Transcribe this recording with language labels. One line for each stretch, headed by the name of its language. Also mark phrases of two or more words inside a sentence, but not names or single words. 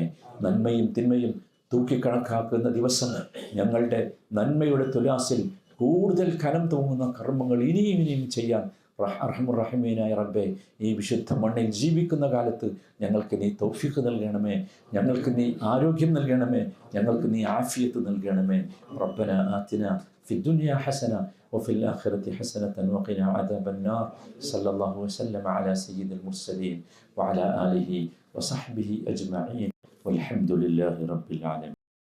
Malayalam: നന്മയും തിന്മയും തൂക്കിക്കണക്കാക്കുന്ന ദിവസം ഞങ്ങളുടെ നന്മയുടെ തുലാസിൽ കൂടുതൽ കനം തൂങ്ങുന്ന കർമ്മങ്ങൾ ഇനിയും ഇനിയും ചെയ്യാൻ അർഹമുർ റഹീമായ റബ്ബേ, ഈ വിശുദ്ധ മണ്ണിൽ ജീവിക്കുന്ന കാലത്ത് ഞങ്ങൾക്ക് നീ തൗഫീഖ് നൽകണമേ. ഞങ്ങൾക്ക് നീ ആരോഗ്യം നൽകണമേ. ഞങ്ങൾക്ക് നീ ആഫിയത്ത് നൽകണമേ.
Arabic: ربنا آتنا في الدنيا حسنة وفي الآخرة حسنة وقنا عذاب النار. صلى الله وسلم على سيد المرسلين وعلى آله وصحبه أجمعين والحمد لله رب العالمين.